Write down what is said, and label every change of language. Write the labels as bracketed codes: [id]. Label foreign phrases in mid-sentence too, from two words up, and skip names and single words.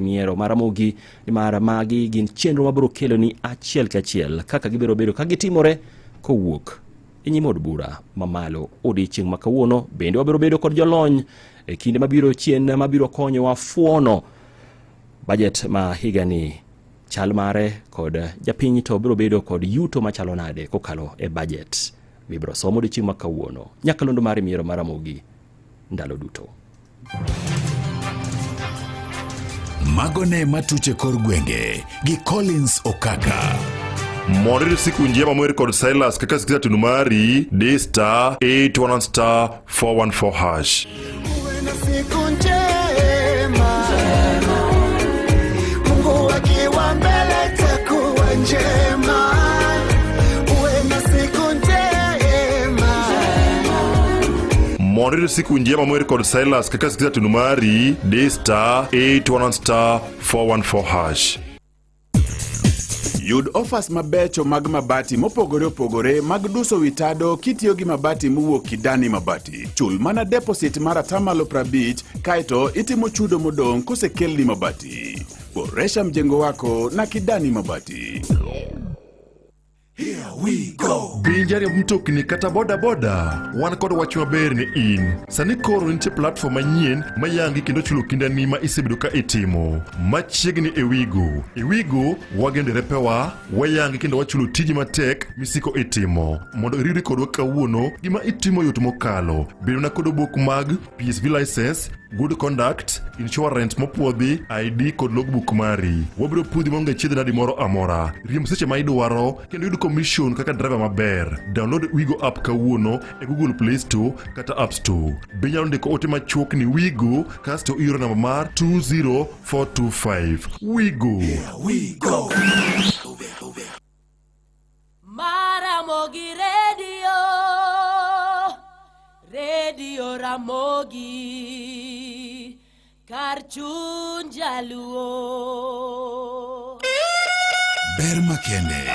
[luo] miero maramogi mar magi gin chenro mabiro kelo ni achiel kachiel kaka gibiro bedo ka gitimore kowuok e nyim od bura mamalo odiochieng' ma kawuono bende wabiro bedo kod jolony e kinde mabiro chien mabiro konyowa fuono budget ma higani chal mare kod japiny to biro bedo kod yuto machalo nade kokalo e budget mibiro somo odiochieng' ma kawuono nyakalondo mare miero maramogi ndalo duto. Magone matuche kor gwenge gi Collins Okaka. Moriri [sw] siku njema [luo] mweri kod Silas kaka sikiza tunu mari *811*414#. [sw] Uwe na siku njema, Mungu akiwa mbele takuwa njema. Uwe na siku njema. [luo] Moriri [sw] siku njema [luo] mweri kod Silas kaka sikiza tunu mari *811*414#. Yud offers mabecho mag mabati mopogore opogore mag duso witado kitiyo gi mabati mowuok Kidani Mabati. Chul mana deposit mara tamalo 50 kaito itimo chudo modong kosekelni mabati. [sw] Boresha mjengo wako na Kidani Mabati. [en] Here we go. [luo] Binjari mtokni kata boda wan kod wach maber ni in. Sani koro nitie platform manyien mayangi kendo chulo kindani ma isebedo ka itimo. Machiegni Ewigo wagendere pewa wayangi kendo wachulo tiji matek misiko itimo. Mondo iriri kodwa kawuono gima itimo yot mokalo. Bedo na kod obok mag [en] PSV license, good conduct, insurance [luo] mopuodhi, ID kod logbook mari. Wabiro pudhi monge chiedhe nadi moro amora. Riemb seche ma idwaro kendo yudo commission kaka driver maber. Download Wigo app kawuono e Google Play Store kata App Store. Benyalo ndiko ote machuok ni Wigo kasto iro namba mar 20425. Wigo. [en] Here we go. [luo] Maramogi Radio Ramogi Karchun Jaluo. Ber makende.